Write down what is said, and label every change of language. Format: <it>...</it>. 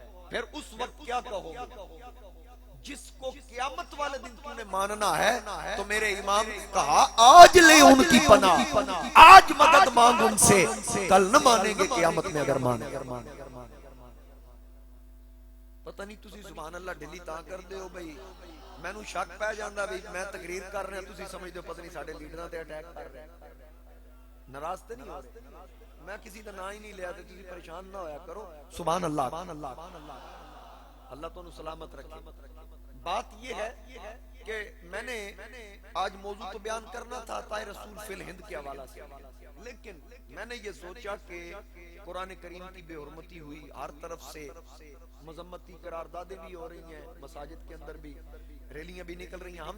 <ur>پھر اس وقت کیا کہو گے؟ جس کو قیامت والے دن تو نے ماننا ہے تو میرے امام کہا آج لے ان کی پناہ, آج مدد مانگ ان سے, کل نہ مانیں گے قیامت میں اگر مانیں.</ur> <pa>پتہ نہیں تسی سبحان اللہ ڈھلی تاں کر دے ہو بھئی, میں نو شک پہ جاندہ بھئی میں تقریر کر رہے ہیں تسی سمجھ دے پتہ نہیں ساڑھے لیڈران تے اٹیک کر رہے ہیں. ناراض تے نہیں ہو رہے, میں کسی دا نا ہی نہیں لیا تے تسی پریشان نہ ہویا کرو.</pa> <ur>سبحان اللہ, اللہ تو انہوں سلامت رکھے. بات یہ ہے کہ میں نے آج موضوع تو بیان کرنا تھا طائر رسول فی الہند کے حوالہ سے, لیکن میں نے یہ سوچا کہ قرآن کریم کی بے حرمتی ہوئی, ہر طرف سے مذمتی قراردادیں بھی ہو رہی ہیں, مساجد کے اندر بھی ریلیاں بھی نکل رہی ہیں.</ur>